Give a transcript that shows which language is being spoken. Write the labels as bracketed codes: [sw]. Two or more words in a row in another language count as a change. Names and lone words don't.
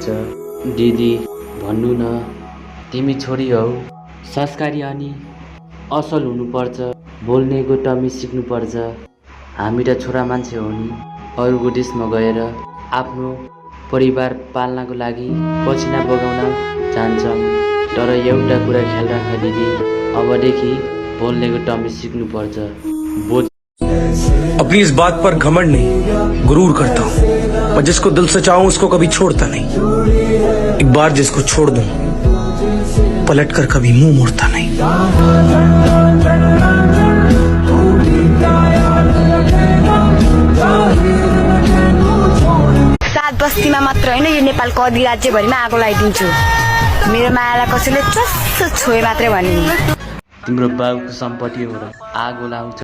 [ne] दिदी भन्नु न, तिमी छोरी हौ, संस्कारी अनि असल हुनुपर्छ, बोल्नेको टमी सिक्नुपर्छ। हामी त छोरा मान्छे हो नि, अरूको देशमा गएर आफ्नो परिवार पाल्नको लागि पसिना बगाउन जान्छौँ। तर एउटा कुरा ख्याल राख दिदी, अबदेखि बोल्नेको टमी सिक्नुपर्छ। [hi] अपनी इस बात पर घमंड नहीं, गुरूर करता हूँ। और जिसको दिल से चाहूं उसको कभी छोड़ता नहीं। एक बार जिसको छोड़ दूं पलट कर कभी मुंह मोड़ता नहीं। [ne] सात बस्तीमा मात्र होइन, यो नेपालको अधिराज्यभरिमा आगो लगाइदिन्छु। मेरो मायालाई कसैले चस्स छोए मात्रै भने। तिम्रो बाबुको सम्पत्ति हो र आगो लाउँछ।